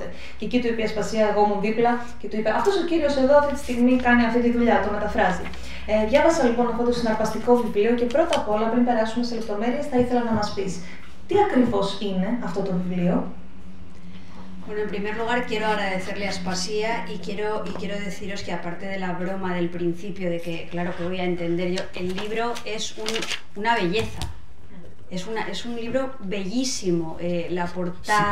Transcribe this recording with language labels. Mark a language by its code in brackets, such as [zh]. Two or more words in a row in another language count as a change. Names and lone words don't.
[el] Και εκεί του είπε η Ασπασία, εγώ ήμουν δίπλα, και του είπε, αυτός ο κύριος εδώ αυτή τη στιγμή κάνει αυτή τη δουλειά, το μεταφράζει. Διάβασα λοιπόν αυτό το συναρπαστικό βιβλίο και πρώτα απ' όλα, πριν περάσουμε σε λεπτομέρειες, θα ήθελα να μας πεις τι ακριβώς είναι αυτό το βιβλίο. [es] Bueno, en primer lugar quiero agradecerle a Aspasia y quiero deciros que aparte de la broma del principio de que, claro que voy a entender yo, el libro es una belleza. Es un libro bellísimo, la portada...